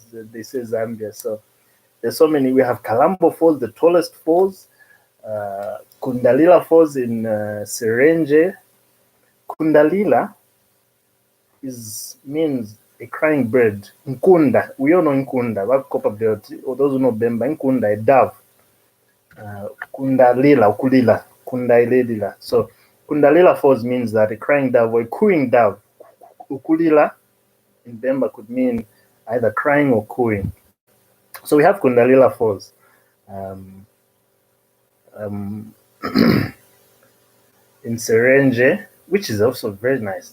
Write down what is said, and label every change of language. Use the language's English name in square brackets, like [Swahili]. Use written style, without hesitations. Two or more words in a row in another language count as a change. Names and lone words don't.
[English] They say Zambia. So there's so many. We have Kalambo Falls, the tallest falls. Kundalila Falls in Serenge. Kundalila means a crying bird. Nkunda, we all know Nkunda, what copper belt, or those who know Bemba, Nkunda, a dove. Kundalila, Ukulila, Kundailila. So Kundalila Falls means that a crying dove or a cooing dove. Ukulila in Bemba could mean either crying or cooing. So we have Kundalila Falls. In Serenge, which is also very nice.